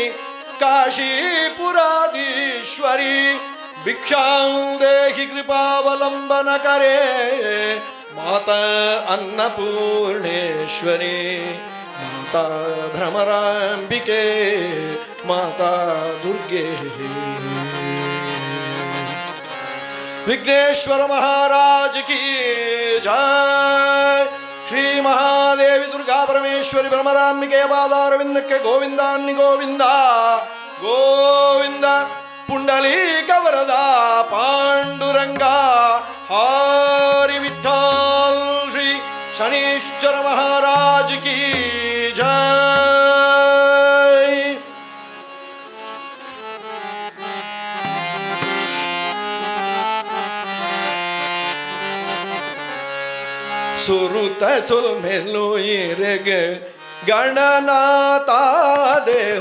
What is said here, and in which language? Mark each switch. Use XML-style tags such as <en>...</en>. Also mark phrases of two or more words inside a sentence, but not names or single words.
<sa>ಕಾಶೀಪುರಾಧೀಶ್ವರಿ ಭಿಕ್ಷಾಂ ದೇಹಿ ಕೃಪಾವಲಂಬನಕರೇ ಮಾತಾ ಅನ್ನಪೂರ್ಣೇಶ್ವರಿ ಮಾತಾ ಭ್ರಮರಾಂಬಿಕೆ ಮಾತಾ ದುರ್ಗೆ.</sa> <hi>विघ्नेश्वर महाराज की जय.</hi> <kn>ಶ್ರೀ ಮಹಾದೇವಿ ದುರ್ಗಾ ಪರಮೇಶ್ವರಿ ಭ್ರಮರಾಂಬಿಕೆಯ ಪಾದಾರವಿಂದಕ್ಕೆ ಗೋವಿಂದಾನ್ನಿ ಗೋವಿಂದ ಗೋವಿಂದ.</kn> <mr>पुंडलीक वरद पांडुरंग हरि विठ्ठल.</mr> <hi>श्री शनीश्वर महाराज की जय.</hi> <tcy>ಸುರುತ ಸುಲ್ಮೆಲು ಇರೆಗೆ ಗಣನಾಥ ದೇವ.</tcy>